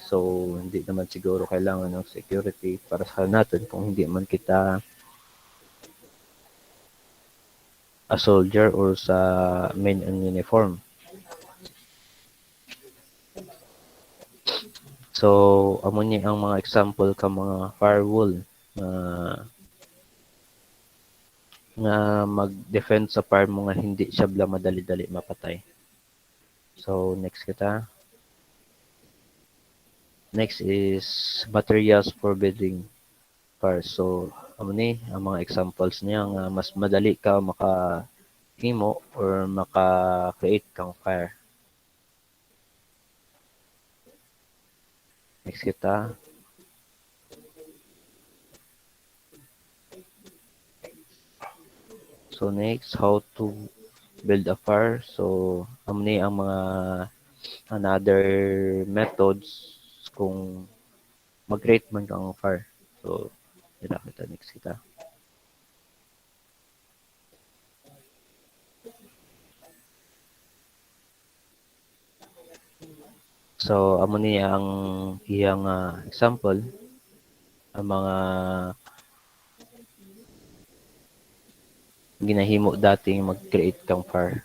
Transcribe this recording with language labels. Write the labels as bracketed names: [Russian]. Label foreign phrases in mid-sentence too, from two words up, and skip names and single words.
[Filipino] So, hindi naman siguro kailangan ng security para sa natin kung hindi man kita [English] a soldier or [Filipino] sa [English] men in uniform. [Hiligaynon] So, amo ni ang mga example ka mga firewall na nga mag-defend sa farm mo nga hindi siya bla madali-dali mapatay. So, next kita. [English] Next is materials for building fire. [Hiligaynon] So, amo ni ang mga examples niya nga mas madali ka maka-himo or maka-create kang fire. Next kita. [English] So, next, how to build a fire. [Hiligaynon] So, amo ni ang mga [English] another methods [Hiligaynon] kung mag-create man kang fire. So, dila kita, next kita. So, amo ni ang iyang example, ang mga ginahimo dating mag-create kang fire.